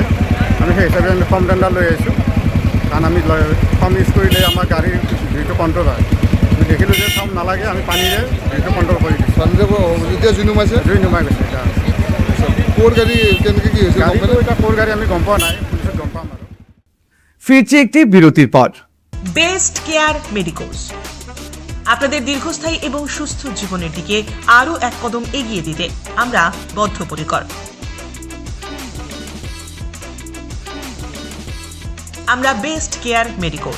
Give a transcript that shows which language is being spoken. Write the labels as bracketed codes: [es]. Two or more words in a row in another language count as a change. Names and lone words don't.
[as] আমি সেই হিচাপে আমি [en] foam tender [as] লৈ আহিছোঁ, কাৰণ আমি ফৰ্ম ইউজ কৰিলে আমাৰ গাড়ীৰ জুইটো কণ্ট্ৰল হয়। আমি দেখিলোঁ যে ফৰ্ম নালাগে, আমি পানীৰে জুইটো কণ্ট্ৰল কৰি দিছোঁ। এতিয়া জুই নুমাইছে? জুই নুমাই গৈছে এতিয়া। ক'ৰ গাড়ী কেনেকৈ কি হৈছে? গাড়ীটো এতিয়া ক'ৰ গাড়ী আমি গম পোৱা নাই, পুলিচত গম পাম আৰু। [bn] ফিরছে একটি বিরতির পর। বেস্ট কেয়ার মেডিকোস আপনাদের দীর্ঘস্থায়ী এবং সুস্থ জীবনের দিকে আরও এক কদম এগিয়ে দিতে আমরা বদ্ধপরিকর। আমরা বেস্ট কেয়ার মেডিকোস।